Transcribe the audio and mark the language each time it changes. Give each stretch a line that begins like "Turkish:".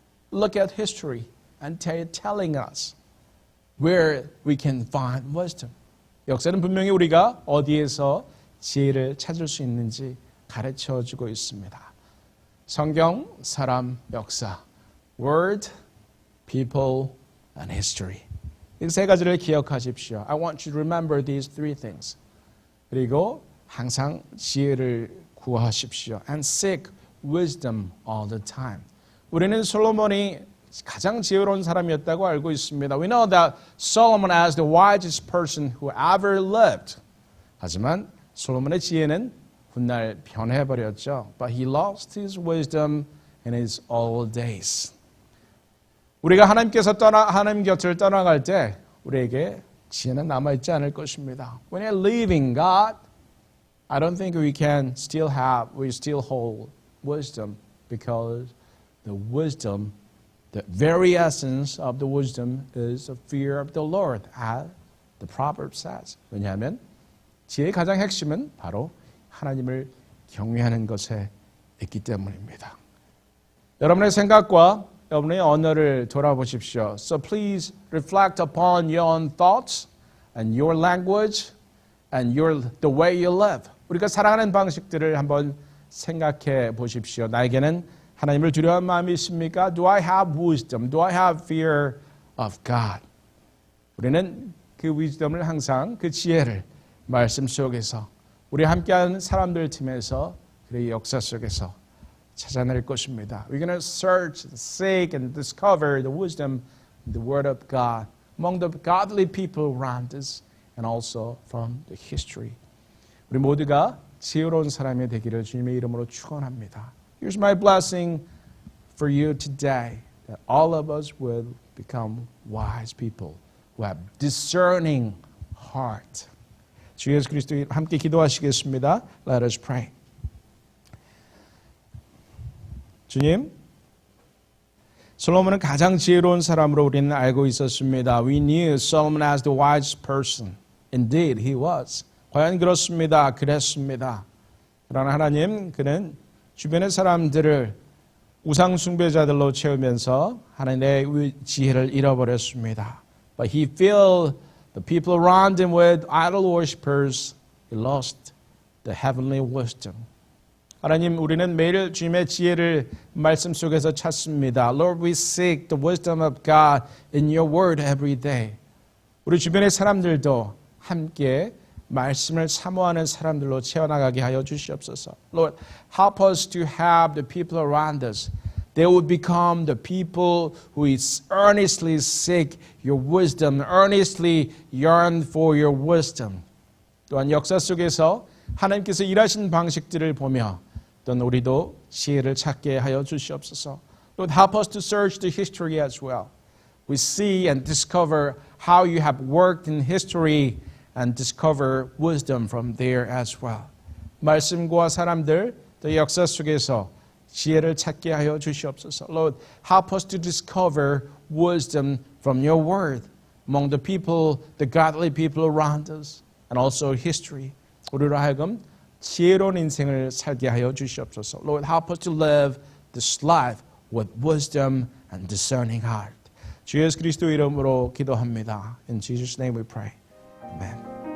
English: Look at history and telling us where we can find wisdom.
Korean: 역사는 분명히 우리가 어디에서 지혜를 찾을 수 있는지 가르쳐주고 있습니다. 성경, 사람, 역사,
English: word, people, and history.
Korean: 이 세 가지를 기억하십시오.
English: I want you to remember these three things.
Korean: 그리고 항상 지혜를 구하십시오.
English: And seek wisdom all the time.
Korean: 우리는 솔로몬이 가장 지혜로운 사람이었다고 알고 있습니다.
English: We know that Solomon is the wisest person who ever lived.
Korean: 하지만 솔로몬의 지혜는 훗날 변해버렸죠.
English: But he lost his wisdom in his old days.
Korean: 우리가 하나님 곁을 떠나갈 때 우리에게 지혜는 남아있지 않을 것입니다.
English: When you're leaving God, I don't think we still hold wisdom because the wisdom, the very essence of the wisdom is the fear of the Lord, as the proverb says.
Korean: 왜냐하면 지혜의 가장 핵심은 바로 하나님을 경외하는 것에 있기 때문입니다. 여러분의 생각과 여러분의 언어를 돌아보십시오.
English: So please reflect upon your own thoughts and your language and the way you live.
Korean: 우리가 살아가는 방식들을 한번 생각해 보십시오. 나에게는 하나님을 두려워하는 마음이 있습니까?
English: Do I have wisdom? Do I have fear of God?
Korean: 우리는 그 wisdom을 항상 그 지혜를 말씀 속에서 우리 함께하는 사람들 팀에서 그의 역사 속에서 찾아낼 것입니다.
English: We're going to search, seek, and discover the wisdom in the Word of God among the godly people around us and also from the history.
Korean: 우리 모두가 지혜로운 사람이 되기를 주님의 이름으로 축원합니다.
English: Here's my blessing for you today, that all of us will become wise people who have discerning heart.
Korean: 주 예수 그리스도 함께 기도하시겠습니다.
English: Let us pray.
Korean: 주님, 솔로몬은 가장 지혜로운 사람으로 우리는 알고 있었습니다.
English: We knew Solomon as the wise person. Indeed, he was.
Korean: 과연 그렇습니다. 그랬습니다. 그러나 하나님, 그는 주변의 사람들을 우상 숭배자들로 채우면서 하나님의 지혜를 잃어버렸습니다.
English: But he filled the people around him with idol worshippers. He lost the heavenly wisdom.
Korean: 하나님, 우리는 매일 주님의 지혜를 말씀 속에서 찾습니다.
English: Lord, we seek the wisdom of God in your word every day.
Korean: 우리 주변의 사람들도 함께 말씀을 사모하는 사람들로 채워나가게 하여 주시옵소서.
English: Lord, help us to have the people around us. They would become the people who earnestly seek your wisdom, earnestly yearn for your wisdom.
Korean: 또한 역사 속에서 하나님께서 일하신 방식들을 보며 또한 우리도 지혜를 찾게 하여 주시옵소서.
English: Lord, help us to search the history as well. We see and discover how you have worked in history and discover wisdom from there as well.
Korean: 말씀과 사람들, 또 역사 속에서 지혜를 찾게 하여 주시옵소서.
English: Lord, help us to discover wisdom from your word among the people, the godly people around us, and also history.
Korean: 우리로 하여금 지혜로운 인생을 살게 하여 주시옵소서.
English: Lord, help us to live this life with wisdom and discerning heart.
Korean: 주 예수 그리스도 이름으로 기도합니다.
English: In Jesus' name we pray. Amen.